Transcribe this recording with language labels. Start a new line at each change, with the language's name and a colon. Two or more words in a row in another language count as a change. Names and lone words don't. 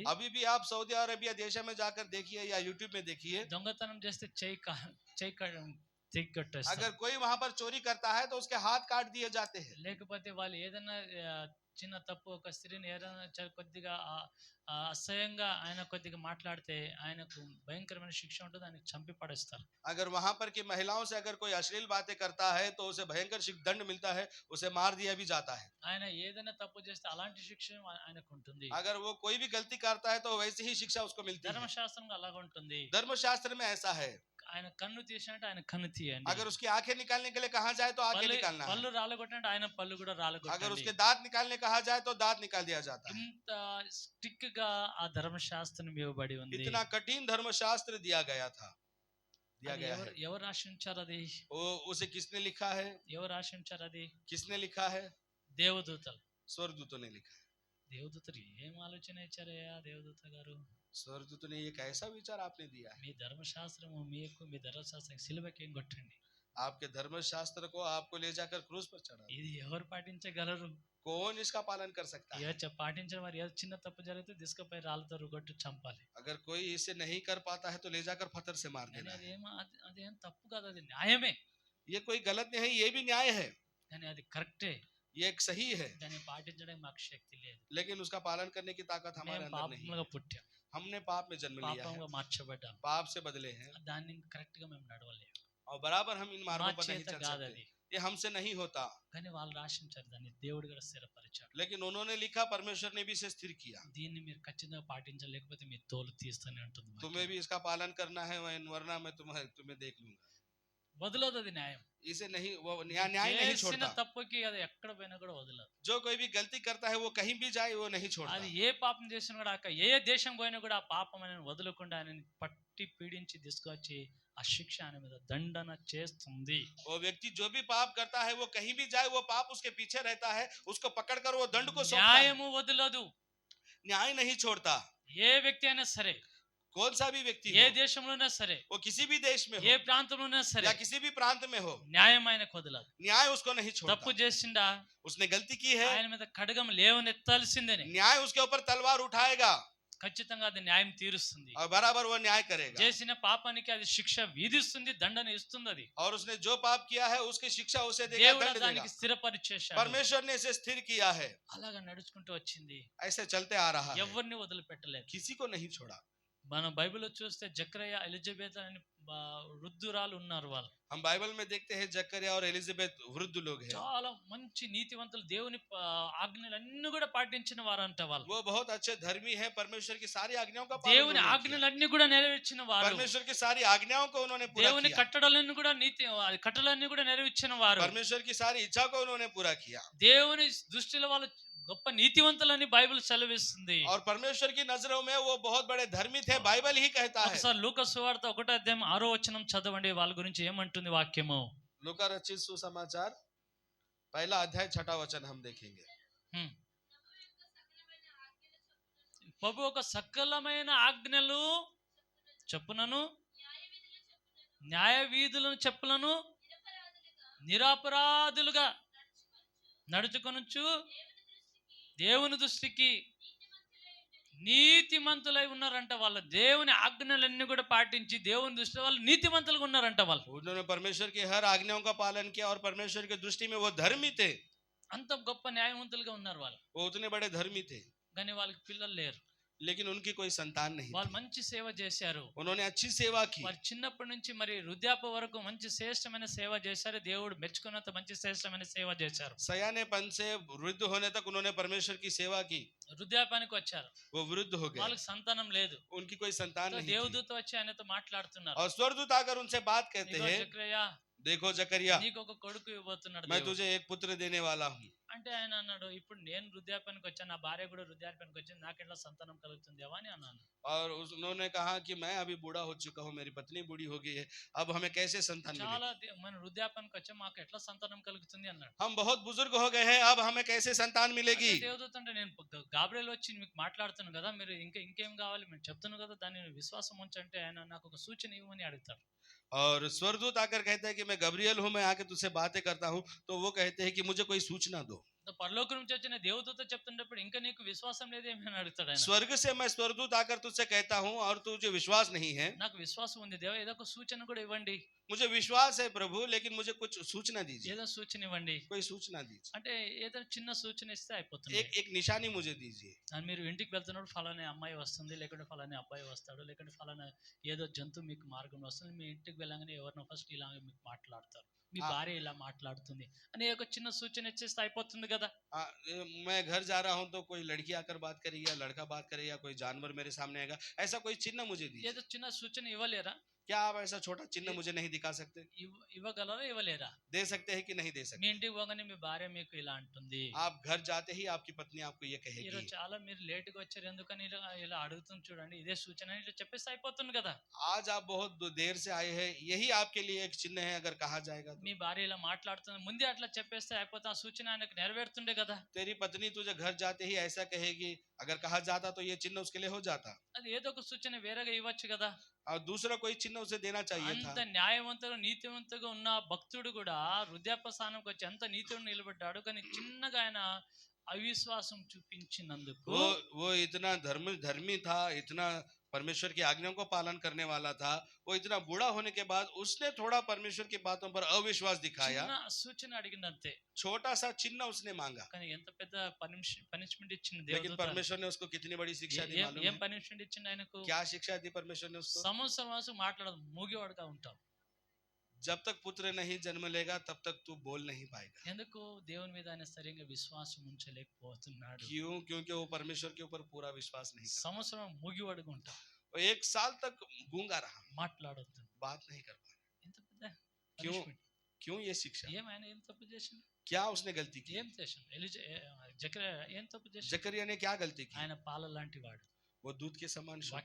Hindi: अभी भी आप सऊदी अरेबिया देश में जाकर देखिए या यूट्यूब में देखिए,
Telugu: దొంగతనం చేస్తే చెయ్యి తెగ్గొట్టేస్తారు.
Hindi: अगर कोई वहां पर चोरी करता है तो उसके हाथ काट दिए जाते हैं।
Telugu: లేకపోతే వాళ్ళు ఏదైనా చిన్న తప్పు ఒక స్త్రీని ఏదైనా కొద్దిగా అసహ్యంగా ఆయన కొద్దిగా మాట్లాడితే ఆయనకు భయంకరమైన శిక్ష ఉంటుంది, ఆయనకు చంపి పడేస్తారు.
Hindi: अगर वहां पर की महिलाओं से अगर कोई अश्लील बातें करता है तो उसे भयंकर दंड मिलता है, उसे मार दिया भी जाता है।
Telugu: ఆయన ఏదైనా తప్పు చేస్తే అలాంటి శిక్ష ఆయనకు ఉంటుంది.
Hindi: अगर वो कोई भी गलती करता है तो वैसी ही शिक्षा उसको मिलती है।
Telugu: ధర్మశాస్త్రంలో అలాగ ఉంటుంది.
Hindi: धर्मशास्त्र में ऐसा है,
Telugu: ఆయన కన్ను తీసినట్టు ఆయన కన్ను తీయండి.
Hindi: अगर उसकी आंखें निकालने के लिए कहा जाए तो आंखें निकालना है,
Telugu: పళ్ళు రాలగొట్టినట్టు ఆయన పళ్ళు కూడా
Hindi: अगर
Telugu: రాలగొట్టండి.
Hindi: उसके दांत निकालने कहा जाए तो दांत निकाल दिया जाता है।
Telugu: ఇంత స్టిక్ గా ఆ ధర్మశాస్త్రం ఇవ్వబడి ఉంది.
Hindi: इतना कठिन धर्मशास्त्र दिया गया था, दिया
Telugu: అది
Hindi: गया है।
Telugu: ఎవరు రాసించారు? అది
Hindi: वो उसे किसने लिखा है?
Telugu: ఎవరు రాసించారు? అది
Hindi: किसने लिखा है?
Telugu: దేవదూతలు.
Hindi: स्वर्गदूतों ने लिखा है।
Telugu: దేవదూతలు ఏం ఆలోచన ఇచ్చారయ్యా దేవదూత గారు?
Hindi: स्वर्गदूतों ने ये कैसा विचार आपने दिया है?
Telugu: మీ ధర్మశాస్త్రము మీ ధర్మశాస్త్రం సిలువకి ఏం కొట్టండి.
Hindi: आपके धर्मशास्त्र को आपको ले जाकर क्रूस पर चढ़ा,
Telugu: ఇది ఎవరు పాటించగలరు?
Hindi: कौन इसका पालन कर सकता है?
Telugu: పాటించిన వారు ఏదో చిన్న తప్పు జరిగితే తీసుకుపోయి రాళ్ళతో రుగొట్టు చంపాలి.
Hindi: अगर कोई इसे नहीं कर पाता है तो ले जाकर पत्थर से मार
Telugu: కానీ
Hindi: देना है।
Telugu: అదేం తప్పు కాదు, అది న్యాయమే.
Hindi: ये कोई गलत नहीं, ये भी न्याय है,
Telugu: కానీ అది కరెక్టే.
Hindi: ये एक सही है,
Telugu: దాన్ని పాటించడానికి మాకు శక్తి లేదు.
Hindi: लेकिन उसका पालन करने की ताकत हमारे
Telugu: మేము
Hindi: अंदर नहीं है।
Telugu: పాపములుగా పుట్టాం,
Hindi: हमने पाप में जन्म लिया है,
Telugu: పాపంగా మార్చబడ్డాం.
Hindi: पाप से बदले हैं
Telugu: దాన్ని కరెక్ట్ గా మేము నడవలేము.
Hindi: और बराबर हम इन
Telugu: మా
Hindi: मार्गों पर नहीं
Telugu: చేత
Hindi: चल
Telugu: కాదు
Hindi: सकते,
Telugu: అది.
Hindi: ये हमसे नहीं होता।
Telugu: కానీ వాళ్ళు రాసించారు, దాన్ని దేవుడు కూడా స్థిరపరిచాడు.
Hindi: लेकिन उन्होंने लिखा, परमेश्वर ने भी इसे स्थिर किया।
Telugu: దీన్ని మీరు ఖచ్చితంగా పాటించలేకపోతే మీ తోలు తీస్తూనే ఉంటుంది.
Hindi: तुम्हें भी इसका पालन करना है, वरना मैं तुम्हें देख लूंगा।
Telugu: వదలదు అది న్యాయం.
Hindi: इसे नहीं, वो न्याय नहीं
Telugu: చేసిన
Hindi: छोड़ता।
Telugu: తప్పుకి అది ఎక్కడ పోయినా కూడా వదలదు.
Hindi: जो कोई भी गलती करता है वो कहीं भी जाए वो नहीं छोड़ता।
Telugu: అది ఏ పాపం చేసినా కూడా ఏ దేశం పోయినా కూడా ఆ పాపం అనేది వదలకుండా ఆయనని పట్టి పీడించి తీసుకొచ్చి ఆ శిక్ష ఆయన మీద దండన చేస్తుంది.
Hindi: वो व्यक्ति जो भी पाप करता है वो कहीं भी जाए वो पाप उसके पीछे रहता है, उसको पकड़कर वो दंड को सौंपता है।
Telugu: న్యాయము వదలదు.
Hindi: न्याय नहीं छोड़ता।
Telugu: ఏ వ్యక్తి అయినా సరే,
Hindi: कौन सा भी व्यक्ति
Telugu: ఏ
Hindi: हो,
Telugu: దేశంలోనే సరే,
Hindi: वो किसी भी देश में
Telugu: ఏ
Hindi: हो
Telugu: ప్రాంతంలోనే సరే,
Hindi: या किसी भी प्रांत में हो,
Telugu: న్యాయం ఆయనకు వదలదు.
Hindi: न्याय उसको नहीं
Telugu: తప్పు
Hindi: छोड़ता।
Telugu: చేసిండా
Hindi: उसने गलती की है,
Telugu: ఆయన మీద ఖడ్గం లేవనెత్తాల్సిందేనే.
Hindi: न्याय उसके ऊपर तलवार उठाएगा
Telugu: ఖచ్చితంగా అది న్యాయం తీరుస్తుంది.
Hindi: और बराबर वो न्याय करेगा।
Telugu: చేసిన పాపానికి అది శిక్ష విధిస్తుంది, దండన ఇస్తుంది. అది
Hindi: और उसने जो पाप किया है उसकी शिक्षा उसे देगा,
Telugu: దేవుడు
Hindi: दंड देगा।
Telugu: దానికి స్థిరపరిచేశాడు.
Hindi: परमेश्वर ने इसे स्थिर किया है,
Telugu: అలాగా నడుచుకుంటూ వచ్చింది.
Hindi: ऐसे चलते आ रहा है,
Telugu: ఎవరిని వదిలిపెట్టలేదు.
Hindi: किसी को नहीं छोड़ा।
Telugu: మనం బైబిల్లో చూస్తే జకరియా, ఎలిజబెత్ అని వృద్ధురాలు ఉన్నారు. వాళ్ళు
Hindi: हम बाइबल में देखते हैं जकरिया और एलिजाबेथ वृद्ध लोग हैं।
Telugu: చాలా మంచి నీతివంతులు, దేవుని ఆజ్ఞలన్నీ కూడా పాటించిన వారంట. వాళ్ళు
Hindi: वो बहुत अच्छे धर्मी हैं, परमेश्वर की सारी आज्ञाओं का
Telugu: దేవుని
Hindi: पालन उन्होंने किया।
Telugu: ఆజ్ఞలన్నీ కూడా నెరవేర్చిన వారు.
Hindi: परमेश्वर की सारी आज्ञाओं को उन्होंने पूरा
Telugu: దేవుని
Hindi: किया।
Telugu: కట్టడలన్నీ కూడా కట్టడలన్నీ కూడా నెరవేర్చిన వారు.
Hindi: परमेश्वर की सारी इच्छा को उन्होंने पूरा किया।
Telugu: దేవుని దృష్టిలో వాళ్ళు గొప్ప నీతివంతులని బైబిల్ సెలవిస్తుంది.
Hindi: और परमेश्वर की नजरों में वो बहुत बड़े धर्मी थे, बाइबल ही कहता है।
Telugu: ఒకసారి లూకా సువార్త 1వ అధ్యాయం 6వ వచనం చదవండి. వాళ్ళ గురించి ఏమంటుంది వాక్యము?
Hindi: लूका रचित सुसमाचार 1 अध्याय 6 वचन हम देखेंगे।
Telugu: ప్రభు ఒక సకలమైన ఆజ్ఞలు చెప్పునను, న్యాయ వీధులను చెప్పులను నిరపరాధులుగా నడుచుకొనుచు దేవుని దృష్టికి నీతిమంతులై ఉన్నారంట. వాళ్ళ దేవుని ఆజ్ఞలన్నీ కూడా పాటించి దేవుని దృష్టిలో వాళ్ళు నీతిమంతులుగా ఉన్నారంట. వాళ్ళు
Hindi: उन्होंने परमेश्वर की हर आज्ञाओं का पालन किया और परमेश्वर की दृष्टि में वो धर्मी थे।
Telugu: అంత గొప్ప న్యాయవంతులుగా ఉన్నారు వాళ్ళు.
Hindi: वो उतने बड़े धर्मी थे,
Telugu: కానీ వాళ్ళకి పిల్లలు లేరు.
Hindi: लेकिन उनकी कोई संतान नहीं
Telugu: వాళ్ళు
Hindi: थी।
Telugu: మంచి సేవ చేశారు.
Hindi: उन्होंने अच्छी सेवा की।
Telugu: వారు చిన్నప్పటి నుంచి మరి వృద్ధాప్య వరకు మంచి శ్రేష్టమైన సేవ చేశారు. దేవుడు మెచ్చుకున్నంత మంచి శ్రేష్టమైన సేవ చేశారు.
Hindi: सयानेपन से वृद्ध होने तक उन्होंने परमेश्वर की सेवा की।
Telugu: వృద్ధాప్యానికి వచ్చారు,
Hindi: वो वृद्ध हो गए,
Telugu: వాళ్ళకి సంతానం లేదు.
Hindi: उनकी कोई संतान नहीं थी।
Telugu: దేవదూత వచ్చి ఆయనతో మాట్లాడుతున్నారు.
Hindi: और स्वर्गदूत आकर उनसे बात कहते
Telugu: ఇదిగో हैं, జకరియా,
Hindi: देखो जकरिया,
Telugu: నీకు ఒక కొడుకు ఇవ్వబోతున్నాడు
Hindi: मैं
Telugu: దేవుడు.
Hindi: तुझे एक पुत्र देने वाला हूँ।
Telugu: అంటే ఆయన అన్నాడు, ఇప్పుడు నేను వృద్ధాప్యానికి వచ్చాను, నా భార్య కూడా వృద్ధాప్యానికి వచ్చింది, నాకు ఎట్లా సంతానం కలుగుతుందేమో అని అన్నాను.
Hindi: और उन्होंने कहा कि मैं अभी बूढ़ा हो चुका हूँ, मेरी पत्नी बूढ़ी हो गई है, अब हमें कैसे संतान मिलेगी?
Telugu: చాలా మన వృద్ధాప్యానికి వచ్చాం, మాకు ఎట్లా సంతానం కలుగుతుంది అన్నాడు.
Hindi: हम बहुत बुजुर्ग हो गए हैं, अब हमें कैसे संतान मिलेगी?
Telugu: అంటే దేవదూత అంటే, నేను గాబ్రియల్ వచ్చి మీకు మాట్లాడుతున్నాను కదా, మీరు ఇంకేం కావాలి మేము చెప్తున్నాను కదా, దాన్ని విశ్వాసం ఉంచంటే ఆయన నాకు ఒక సూచన ఇవ్వమని అడుగుతారు.
Hindi: और स्वर्गदूत आकर कहता है कि मैं गब्रियल हूँ, मैं आके तुझसे बातें करता हूँ, तो वो कहते हैं कि मुझे कोई सूचना दो।
Telugu: పరలోకం నుంచి వచ్చిన దేవదూత చెప్తున్నప్పుడు ఇంకా నీకు విశ్వాసం లేదేమీ అని అడుగుతాడు ఆయన.
Hindi: स्वर्ग से मैं स्वर्गदूत आकर तुझसे कहता हूँ और तुझे विश्वास नहीं है।
Telugu: నాకు విశ్వాసం ఉంది దేవా, ఏదో ఒక సూచన కూడా ఇవ్వండి.
Hindi: मुझे विश्वास है प्रभु, लेकिन मुझे कुछ सूचना दीजिए,
Telugu: ఏదో సూచన ఇవ్వండి.
Hindi: कोई सूचना दीजिए,
Telugu: అంటే ఏదో చిన్న సూచన ఇస్తే అయిపోతుంది.
Hindi: एक एक निशानी मुझे दीजिए।
Telugu: మీరు ఇంటికి వెళ్తున్నప్పుడు ఫలానా అమ్మాయి వస్తుంది, లేకుంటే ఫలానా అబ్బాయి వస్తాడు, లేకుంటే ఫలానా ఏదో జంతువు మీకు మార్గంలో వస్తుంది, మీ ఇంటికి వెళ్ళగానే ఎవరినో ఫస్ట్ ఇలా మీకు మాట్లాడతారు, మీ భార్య ఇలా మాట్లాడుతుంది అనే ఒక చిన్న సూచన ఇచ్చేస్తే అయిపోతుంది కదా.
Hindi: मैं घर जा रहा हूँ तो कोई लड़की आकर बात करेगी या लड़का बात करेगा, कोई जानवर मेरे सामने आएगा, ऐसा कोई चिन्ह मुझे दीजिए।
Telugu: ఏదో చిన్న సూచన ఇవ్వలేరా?
Hindi: क्या आप ऐसा छोटा चिन्ह मुझे नहीं दिखा सकते?
Telugu: ఇవ్వగలరా ఇవ్వలేరా?
Hindi: दे सकते हैं कि नहीं दे
Telugu: మీ
Hindi: सकते?
Telugu: ఇంటికి పోగానే మీ భార్య మీకు ఇలా అంటుంది.
Hindi: आप घर जाते ही आपकी पत्नी आपको ये
Telugu: ఈరోజు
Hindi: कहेगी।
Telugu: చాలా మీరు లేట్ గా వచ్చారు ఎందుకని ఇలా అడుగుతుంది చూడండి, ఇదే సూచన అని ఇట్లా చెప్పేస్తే అయిపోతుంది కదా.
Hindi: आज आप बहुत देर से आए हैं, यही आपके लिए एक चिन्ह है, अगर कहा जाएगा तो।
Telugu: మీ భార్య ఇలా మాట్లాడుతుంది, ముందే అట్లా చెప్పేస్తే అయిపోతుంది, ఆ సూచన ఆయనకు నెరవేరుతుండే కదా.
Hindi: तेरी पत्नी तुझे घर जाते ही ऐसा कहेगी, अगर कहा जाता तो ये चिन्ह उसके लिए हो जाता,
Telugu: అది ఏదో ఒక సూచన వేరేగా ఇవ్వచ్చు కదా.
Hindi: और दूसरा कोई चिन्ह उसे देना चाहिए था।
Telugu: అంత న్యాయవంతుగా నీతివంతుగా ఉన్న భక్తుడు కూడా వృద్ధాప్య స్థానంకి వచ్చి అంత నీతిగా నిలబడ్డాడు, కానీ చిన్నగా ఆయన అవిశ్వాసం చూపించినందుకు
Hindi: वो इतना धर्मी था, इतना परमेश्वर की आज्ञाओं को पालन करने वाला था, वो इतना बूढ़ा होने के बाद उसने थोड़ा परमेश्वर की बातों पर अविश्वास दिखाया,
Telugu: చిన్న సూచన అడిగిందంతే,
Hindi: छोटा सा चिन्ह उसने मांगा,
Telugu: కానీ ఎంత పెద్ద పనిష్మెంట్ ఇచ్చింది
Hindi: लेकिन
Telugu: దేవుడు.
Hindi: परमेश्वर ने उसको कितनी बड़ी शिक्षा दी मालूम
Telugu: ఏం
Hindi: है?
Telugu: పనిష్మెంట్ ఇచ్చింది ఆయనకు?
Hindi: क्या शिक्षा दी परमेश्वर ने उसको?
Telugu: సంవత్సరం మాట్లాడదు, మూగివాడుగా ఉంటాం.
Hindi: जब तक पुत्र नहीं जन्म लेगा तब तक तू बोल नहीं पाएगा।
Telugu: ఎందుకు దేవుని మీద ఆయన సరిగ్గా విశ్వాసం ఉంచలేకపోతున్నాడు?
Hindi: क्यों? क्योंकि वो परमेश्वर के ऊपर पूरा विश्वास नहीं करता।
Telugu: సంవత్సరం మూగివాడుగా ఉంటాం,
Hindi: वो 1 साल तक गूंगा रहा,
Telugu: మాట్లాడొద్దు.
Hindi: बात नहीं कर पाया।
Telugu: ఎంత పెద్ద
Hindi: क्यों?
Telugu: punishment.
Hindi: क्यों ये शिक्षा?
Telugu: ఏం ఆయన ఏం తప్పు చేసిండు?
Hindi: क्या उसने गलती की?
Telugu: ఏం చేసిండు? జకరియా ఏం తప్పు చేసిండు?
Hindi: जकरिया ने क्या गलती की?
Telugu: ఆయన పాల లాంటి వాడు,
Hindi: वो दूध के समान शुद्ध है।